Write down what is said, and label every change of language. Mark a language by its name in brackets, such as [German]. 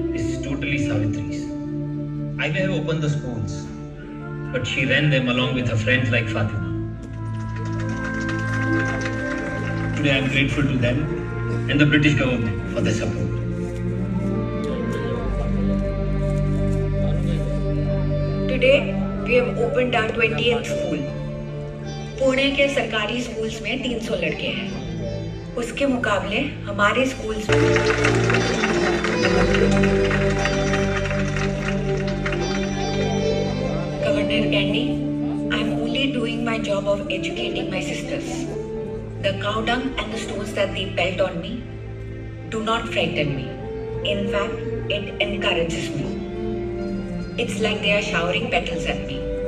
[English] I may have opened the schools, but she ran them along with her friends like Fatima. Today I am grateful to them and the British government for their support. Today we have opened our 20th school. [Hindi] Pune के सरकारी schools में 300 लड़के हैं। उसके मुकाबले हमारे schools में governor [English] Hair Candy, I'm only doing my job of educating my sisters. The cow dung and the stones that they pelt on me do not frighten me. In fact, it encourages me. It's like they are showering petals at me.